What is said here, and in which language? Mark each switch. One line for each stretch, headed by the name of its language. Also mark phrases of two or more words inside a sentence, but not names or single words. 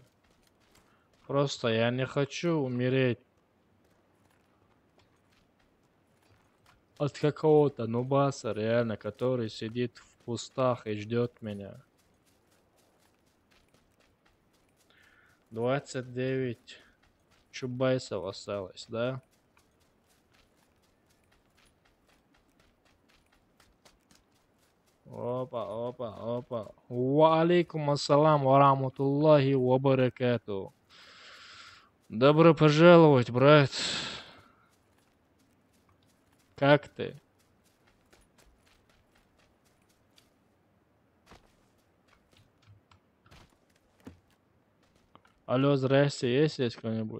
Russian: Просто я не хочу умереть от какого-то нубаса, реально, который сидит в кустах и ждет меня. 29 чубайсов осталось, да? Опа.
Arabic: وعليكم السلام ورحمة الله وبركاته.
Russian: Добро пожаловать, брат. Как ты? Алло, здрасте, есть здесь кто-нибудь?